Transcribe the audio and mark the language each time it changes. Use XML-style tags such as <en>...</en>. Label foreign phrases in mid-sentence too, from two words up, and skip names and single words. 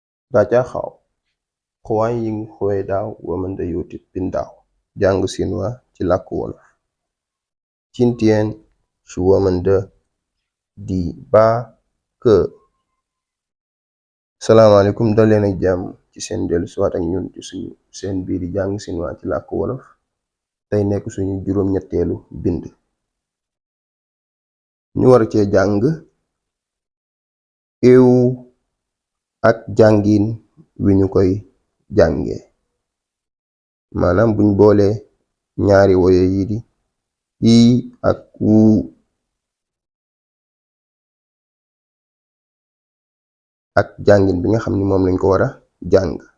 <zh>大家好，欢迎回到我们的 YouTube 频道，讲</zh> <wo>chinois ci làkku wolof。</wo> <zh>今天是我们的第8 课。</zh> <wo>salaamaaleykum dal leen ak jàmm ci seen dellu siwaat ak ñun ci suñu seen bii di jàng chinois ci làkku wolof. tey nekk suñu juróom-ñetteelu bind. ñu war cee jàng ew ak jàngin wi ñu koy jànge, maanaam buñ boole ñaari woye yi di i ak wu ak jàngin bi nga xam ni moom lañ ko war a jàng.</wo>